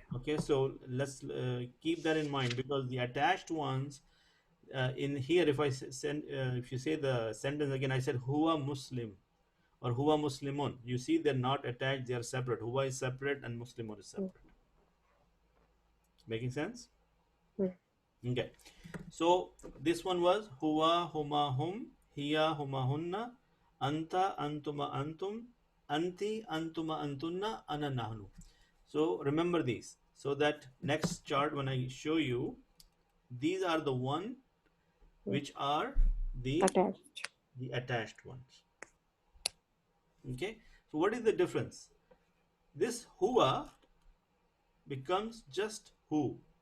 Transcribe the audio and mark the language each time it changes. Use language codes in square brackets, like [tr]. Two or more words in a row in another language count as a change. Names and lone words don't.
[en] Okay, so let's keep that in mind, because the attached ones in here, if I send, if you say the sentence again, I said [ar] هو مسلم [en] or [ar] هو مسلمون. [en] You see, they're not attached; they are separate. Huwa is separate and Muslimun is separate. Making sense? Mm. Okay. So this one was [ar] هو، هما، هم، هي، هما, هنّ، أنتَ، أنتما، أنتم، أنتِ، أنتما، أنتنّ، أنا، نحن. [en] So remember these, so that next chart when I show you, these are the one which are the Attached. attached ones. Okay. So what is the difference? This huwa becomes just who.